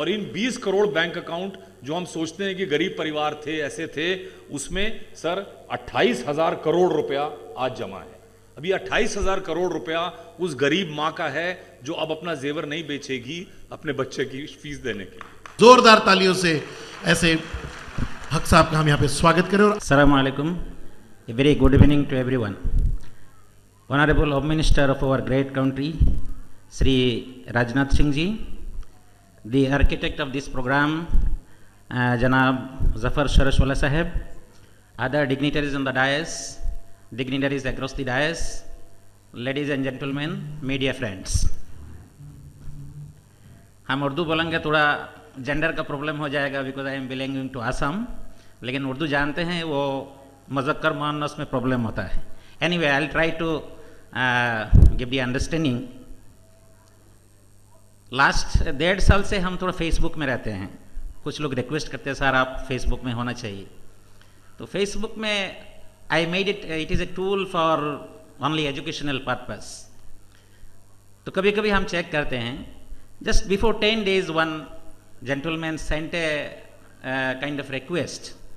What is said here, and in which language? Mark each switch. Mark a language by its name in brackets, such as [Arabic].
[Hindi] और इन 20 crore bank account जो हम सोचते हैं कि गरीब परिवार थे, ऐसे थे, उसमें सर 28,000 करोड़ रुपया आज जमा है। अभी 28,000 करोड़ रुपया उस गरीब मां का है जो अब अपना जेवर नहीं बेचेगी अपने बच्चे की फीस देने के लिए। जोरदार तालियों से ऐसे हक साहब का हम यहाँ पे स्वागत करें। और [Arabic] Assalamu alaikum. [English] A very good evening to everyone. Honorable Home Minister of our great country, Sri Rajnath Singh ji, the architect of this program, Janab Zafar Sharashwala Sahib, other dignitaries on the dais, dignitaries across the dais, ladies and gentlemen, media friends. [Hindi] हम उर्दू बोलेंगे थोड़ा gender का problem हो जाएगा because I am belonging to Assam, लेकिन उर्दू जानते हैं वो मुज़क्कर मुअन्नस में प्रॉब्लम होता है। [English] Anyway I will try to give the understanding. [Hindi] Last 1.5 साल से हम थोड़ा फेसबुक में रहते हैं। कुछ लोग रिक्वेस्ट करते हैं सर आप फेसबुक में होना चाहिए, तो फेसबुक में I made it is a tool for only educational purpose. [English] तो कभी कभी हम चेक करते हैं, just before 10 days one gentleman sent a kind of request.